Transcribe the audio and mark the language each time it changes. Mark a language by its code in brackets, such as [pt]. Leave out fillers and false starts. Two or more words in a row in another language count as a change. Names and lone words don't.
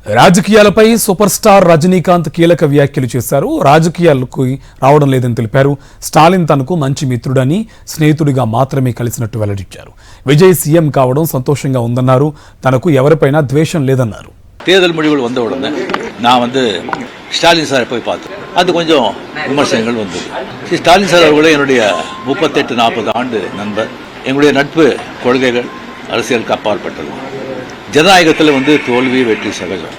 [te] రాజకీయాలపై సూపర్ స్టార్ రజనీకాంత్ కీలక వ్యాఖ్యలు చేశారు. రాజకీయాలకు రావడం లేదని తెలిపారు. స్టాలిన్ తనకు మంచి మిత్రుడని, స్నేహితుడిగా మాత్రమే కలిసినట్టు వెల్లడించారు. విజయ్ సీఎం కావడం సంతోషంగా ఉందన్నారు. తనకు ఎవరిపైనా ద్వేషం లేదన్నారు. [ta] தேர்தல் முடிவுகள் வந்த உடனே நான் ஸ்டாலின் சாரை போய் பார்த்தேன். அது கொஞ்சம் விமர்சனங்கள் வந்தது. ஸ்டாலின் சார் அவர்களே என்னுடைய 38-40 ஆண்டு நண்பர். எங்களுடைய நட்பு கொள்கைகள் அரசியலுக்கு அப்பாற்பட்டது. ஜனநாயகத்தில் தோல்வி வெற்றி சகஜம்.